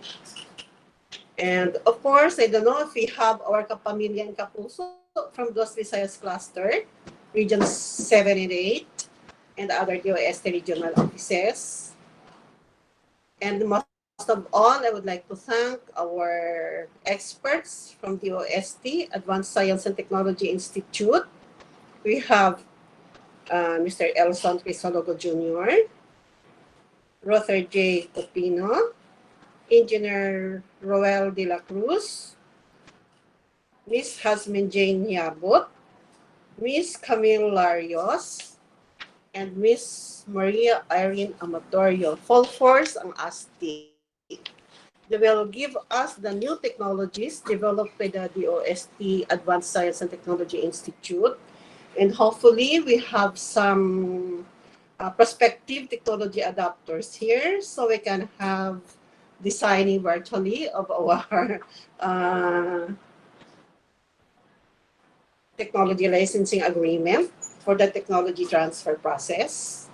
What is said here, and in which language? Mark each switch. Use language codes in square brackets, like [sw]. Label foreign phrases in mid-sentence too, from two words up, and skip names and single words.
[en] And of course, I don't know if we have our Kapamilya and Kapuso from those Visayas cluster, regions 7 and 8, and other DOST regional offices. And most of all, I would like to thank our experts from DOST, Advanced Science and Technology Institute. We have Mr. Elson Crisologo Jr., Rother J. Copino, Engineer Roel de la Cruz, Miss Hasmin Jane Yabut, Miss Camille Larios, and Miss Maria Irene Amatorio. Full force ang ASTI. They will give us the new technologies developed by the DOST Advanced Science and Technology Institute. And hopefully we have some prospective technology adapters here so we can have designing virtually of our uh, technology licensing agreement for the technology transfer process.